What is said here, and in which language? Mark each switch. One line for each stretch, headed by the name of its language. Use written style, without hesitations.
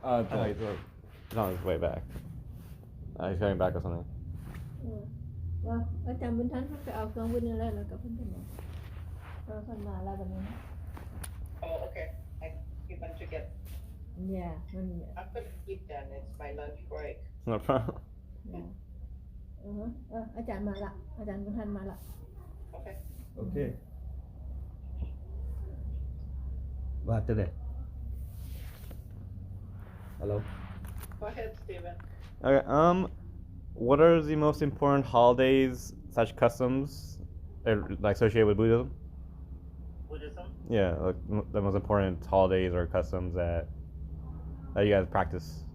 English: He's on his way back. He's coming back or something.
Thai: ว่าอาจารย์บุญทันเขาไปเอาเครื่องบินอะไรแล้วกับเพื่อนๆเราคนมาแล้วแบบนี้
English: Oh, okay. You want to get? Yeah, when I'm gonna eat then. It's my lunch break. No problem. yeah.
Thai: อาจารย์มาละอาจารย์บุญทันมาละ
English: Okay. Okay.
Thai: ว่าจะได้
English: Hello Go ahead, Steven. Okay, what are the most important holidays such customs like associated with Buddhism? Buddhism. Yeah, like the most important holidays or customs that you guys practice.